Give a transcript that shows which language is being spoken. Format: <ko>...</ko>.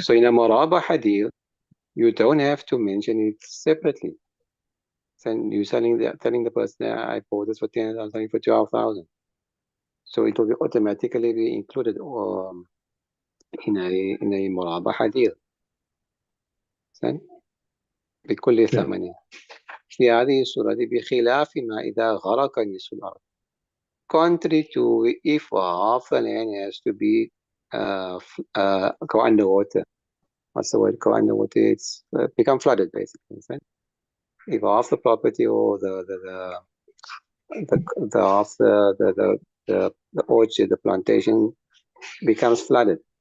<en>So in a murabaha deal, you don't have to mention it separately. So you're telling the person, I bought this for 10,000, I'm selling for 12,000. So it will be automatically be included in a murabaha deal.</en> <ar>بكل ثمن. في هذه الصورة بخلاف ما إذا غرق نصف الأرض.</ar> <en>Contrary to if half the land has to be go underwater. what's the word called underwater? It's become flooded basically. Right? If half the property or the half the orchard, the plantation becomes flooded.</en>